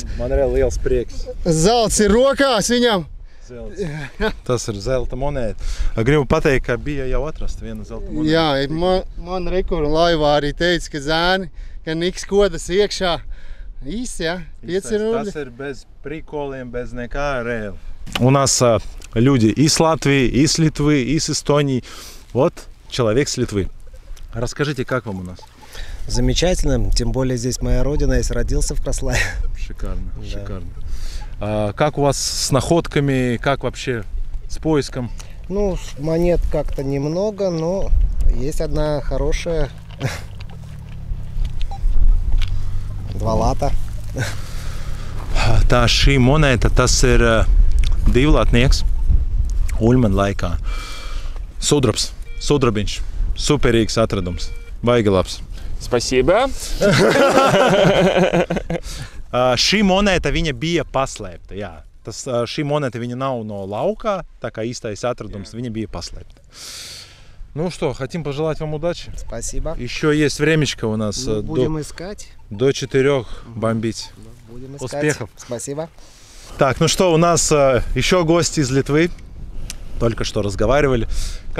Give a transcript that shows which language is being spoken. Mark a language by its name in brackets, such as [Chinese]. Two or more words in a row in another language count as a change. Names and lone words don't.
[Latvian] Man ir liels prieks. Zelts ir rokās viņam. Tas ir zelta monēta. Gribu pateikt, ka bija jau atrasta viena zelta monēta. Jā, man rekur laivā arī teica, ka zēni, ka Niks kodas iekšā. Īsti, jā, 5 рублей. Tas ir [Russian] без приколiem, [Latvian] без nekā reāli. [Russian] У нас люди из Латвии, из Литвы, из Эстонии. Вот человек с Литвы. Расскажите, как вам у нас? Замечательно, тем более здесь моя родина, я родился в Краславе. Шикарно, шикарно. Как у вас с находками, как вообще с поиском? Ну, монет как-то немного, но есть одна хорошая. [Latvian] 2 lata. Tā šī monēta, tas ir divlatnieks Uļman laikā. Sudrabiņš. Superīgs atradums. Baigi labs. [Russian] Spasībā. [Latvian] Šī monēta viņa bija paslēpta, jā. Šī monēta viņa nav no laukā, tā kā īstais atradums, viņa bija paslēpta. [Russian] Ну что, хотим пожелать вам удачи. Спасибо. Еще есть времечко у нас. Будем искать. До 4 бомбить. Будем искать. Успехов. Спасибо. Так, ну что, у нас еще гости из Литвы. Только что разговаривали.